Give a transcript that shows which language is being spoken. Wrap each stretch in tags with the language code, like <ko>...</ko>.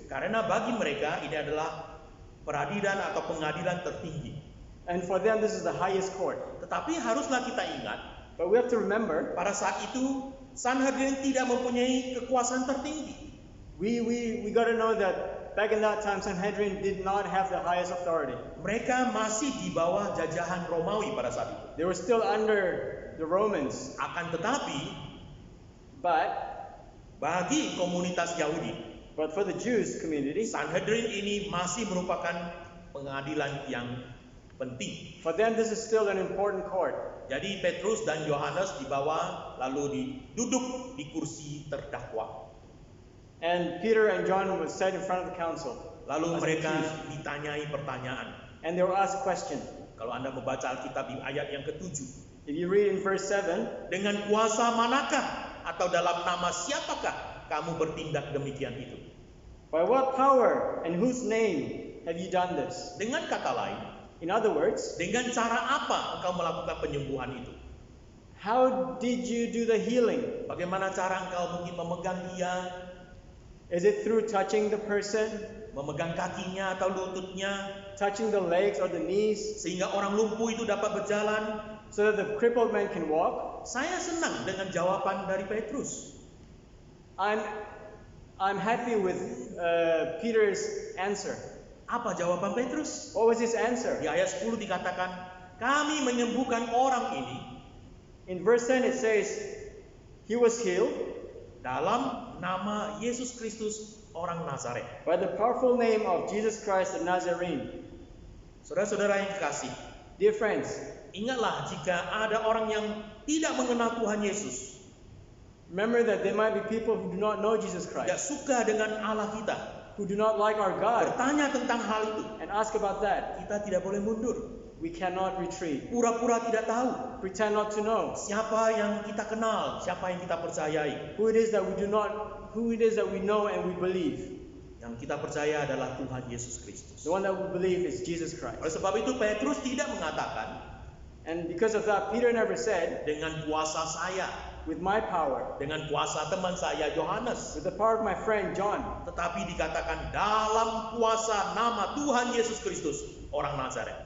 <id>Karena bagi mereka ini adalah peradilan atau pengadilan tertinggi.</id> <en>And for them, this is the highest court.</en> <id>Tetapi haruslah kita ingat,</id> <en>But we have to remember,</en> <id>pada saat itu Sanhedrin tidak mempunyai kekuasaan tertinggi.</id> <en>we got to know that back in that time, Sanhedrin did not have the highest authority.</en> <id>Mereka masih di bawah jajahan Romawi pada saat itu.</id> <en>They were still under the Romans.</en> <id>Akan tetapi</id> <en>But</en> <id>bagi komunitas Yahudi,</id> <en>for the Jews community,</en> <id>Sanhedrin ini masih merupakan pengadilan yang penting.</id> <en>for them, this is still an important court.</en> <id>Jadi Petrus dan Yohanes dibawa lalu duduk di kursi terdakwa.</id> <en>And Peter and John was set in front of the council.</en> <id>Lalu</id> <en>as</en> <id>mereka</id> <en>accused.</en> <id>ditanyai pertanyaan.</id> <en>And they were asked a question.</en> <id>Kalau Anda membaca Alkitab di ayat yang ke-7,</id> <en>If you read in verse 7,</en> <id>dengan kuasa manakah atau dalam nama siapakah kamu bertindak demikian itu?</id> <en>by what power and whose name have you done this?</en> <id>Dengan kata lain,</id> <en>In other words,</en> <id>dengan cara apa engkau melakukan penyembuhan itu?</id> <en>how did you do the healing?</en> <id>Bagaimana cara engkau mungkin memegang dia,</id> <en>Is it through touching the person,</en> <id>memegang kakinya atau lututnya,</id> <en>touching the legs or the knees,</en> <id>sehingga orang lumpuh itu dapat berjalan?</id> <en>so that the crippled man can walk?</en> <id>Saya senang dengan jawaban dari Petrus.</id> <en>I'm happy with Peter's answer.</en> <id>Apa jawaban Petrus?</id> <en>What was his answer?</en> <id>Di ayat 10 dikatakan, kami menyembuhkan orang ini</id> <en>In verse 10 it says, he was healed</en> <id>dalam nama Yesus Kristus orang Nazaret.</id> <en>by the powerful name of Jesus Christ the Nazarene.</en> <id>Saudara-saudara yang kekasih,</id> <en>Dear friends,</en> <id>ingatlah jika ada orang yang tidak mengenal Tuhan Yesus,</id> <en>remember that there might be people who do not know Jesus</en> <id>tidak</id> <en>Christ,</en> <id>suka dengan Allah kita,</id> <en>who do not like our God,</en> <id>bertanya tentang hal itu,</id> <en>and ask about that.</en> <id>kita tidak boleh mundur.</id> <en>We cannot retreat.</en> <id>Pura-pura tidak tahu</id> <en>Pretend not to know</en> <id>siapa yang kita kenal, siapa yang kita percayai.</id> <en>who it is that we know and we believe.</en> <id>Yang kita percaya adalah Tuhan Yesus Kristus.</id> <en>The one that we believe is Jesus</en> <id>Oleh</id> <en>Christ.</en> <id>sebab itu Petrus tidak mengatakan</id> <en>And because of that, Peter never said,</en> <id>dengan kuasa saya,</id> <en>with my power,</en> <id>dengan kuasa teman saya Yohanes,</id> <en>with the power of my friend John,</en> <id>tetapi dikatakan dalam kuasa nama Tuhan Yesus Kristus, orang Nazaret.</id>